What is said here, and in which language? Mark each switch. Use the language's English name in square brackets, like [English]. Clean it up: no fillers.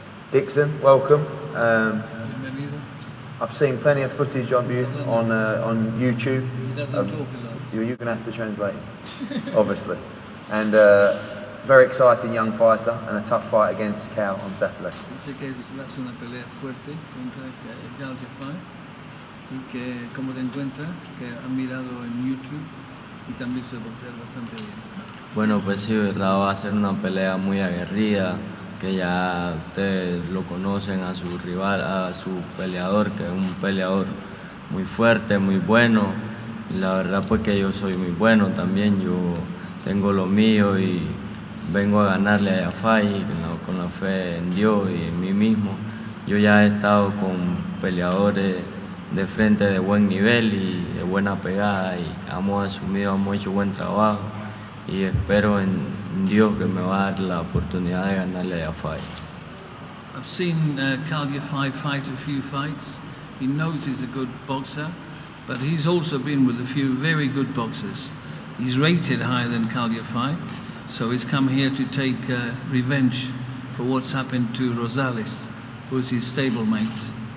[English] Dixon, welcome. I've seen plenty of footage of you on YouTube. He doesn't talk a lot. You're going to have to translate, obviously. And very exciting young fighter, and a tough fight against Cal on Saturday. [Spanish] Dice que va a ser una pelea fuerte contra Cal Yafai y que como te encuentras, que ha mirado en YouTube y también se boxea bastante bien. bueno, pues sí, verdad, va a ser una pelea muy aguerrida, que ya ustedes lo conocen a su rival, a su peleador, que es un peleador muy fuerte, muy bueno. Y la verdad pues que yo soy muy bueno también, yo tengo lo mío y vengo a ganarle a Yafai con la fe en Dios y en mí mismo. Yo ya he estado con peleadores de frente de buen nivel y de buena pegada, y hemos hecho buen trabajo, y espero en Dios que me va a dar la oportunidad de ganarle a Yafai. [English] I've seen Cal Yafai fight a few fights. He knows he's a good boxer, but he's also been with a few very good boxers. He's rated higher than Cal Yafai, so he's come here to take revenge for what's happened to Rosales, who's his stablemate.